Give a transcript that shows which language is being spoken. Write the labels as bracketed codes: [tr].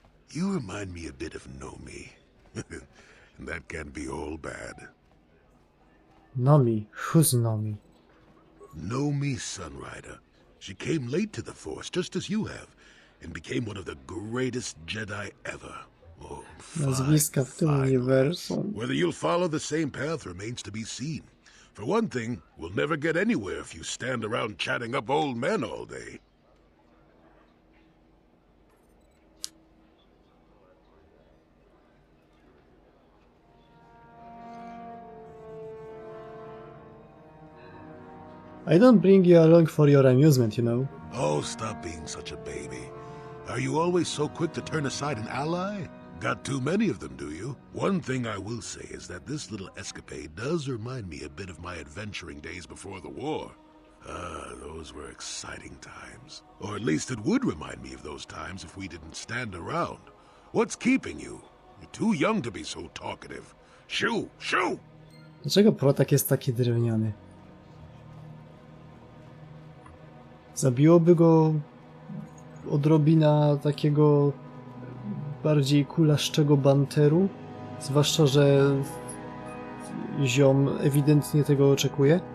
[en] You remind me a bit of Nomi. And that can be all bad. Nomi? Who's Nomi? Nomi Sunrider. She came late to the Force, just as you have, and became one of the greatest Jedi ever. Oh, [pl] Nazwiska w tym uniwersum. [en] Whether you'll follow the same path remains to be seen. For one thing, we'll never get anywhere if you stand around chatting up old men all day. I don't bring you along for your amusement, you know. Oh, stop being such a baby. Are you always so quick to turn aside an ally? Got too many of them, do you? One thing I will say is that this little escapade does remind me a bit of my adventuring days before the war. Those were exciting times. Or at least it would remind me of those times if we didn't stand around. What's keeping you? You're too young to be so talkative. Shoo! Shoo! [pl] Dlaczego Protak jest taki drewniany? Zabiłoby go odrobina takiego bardziej kulaszczego banteru? Zwłaszcza, że ziom ewidentnie tego oczekuje.